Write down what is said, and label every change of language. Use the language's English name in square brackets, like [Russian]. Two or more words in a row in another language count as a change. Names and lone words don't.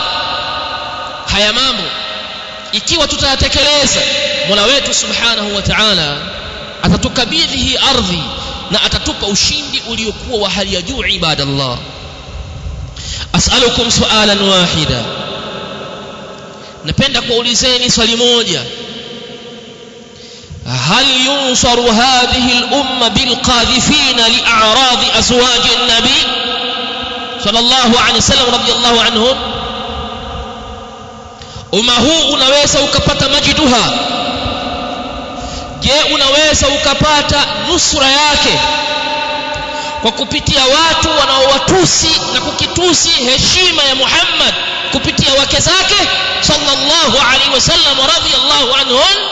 [Swahili] Haya mambo ikiwa tutayatekeleza, Mola wetu [Arabic] سبحانه وتعالى [Swahili] atatukabidhi hii ardhi na atatupa ushindi uliokuwa wa hali ya juu. [Arabic] عباد الله، أسألكم سؤالا واحدا, [Swahili] napenda kuulizeni swali moja. [Arabic] هل ينصر هذه الأمة بالقاذفين لأعراض أزواج النبي صلى الله عليه وسلم رضي الله عنهم? [Swahili] Umma huu unaweza ukapata majiduha? Je, unaweza ukapata nusura yake kwa kupitia watu wanaowatusi na kukitusi heshima ya Muhammad kupitia wake zake [Arabic] صلى الله عليه وسلم رضي الله عنهم?